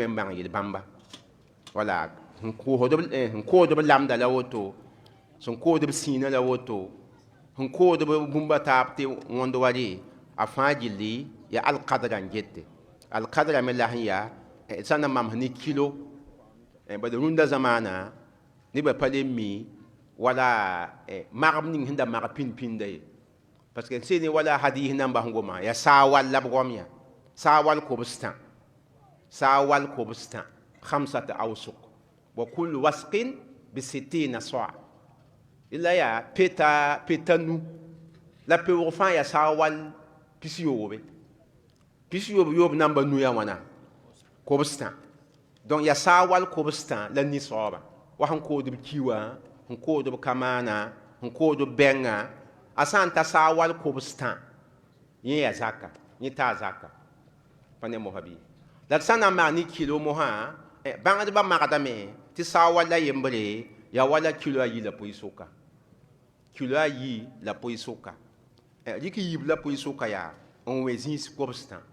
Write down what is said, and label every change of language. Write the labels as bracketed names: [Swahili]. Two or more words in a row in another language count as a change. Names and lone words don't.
[Mossi] n bãng yel bãmba wala sẽn koodb lamda la woto sẽn koodb sĩinã la woto sẽn koodb bũmba taab tɩ wõnd wa rɩ a fãa gilli ya alkadrã n gette alkadrã me la sẽn yaa sã n na mams ne kilo bad rũndã zamaana nebã pa le mi wala magb ning sẽn da mag pĩn-pĩnda ye [French] parce que [Mossi] sẽn wala hadiis namba sẽn goma ya saawal la b gom ya saawal kobstã saawal kobstã [Arabic] خمسة أوسق وكل وسق ب 60 صاع [Mossi] illa ya peta nu la peoog fãa ya saawal pis yoobe pis yoob namba nu ya wãna kobstã donc ya saawal kobstã la nisoaba wa sẽn koodb kiwã sẽn koodb kamaana sẽn koodb bɛngã a sã n ta saawal kobstã yẽ ya zaka yẽ taa zaka pa ne mosa bɩ la d sã n na n maag ne kilo mosã bãngdbã magdame tɩ saawal la yembre ya wala kilo a yi la pʋɩ-sʋka kilo a yi la pʋɩ-sʋka rɩk yiib la pʋɩ-sʋka yaa n wẽ zĩis kobstã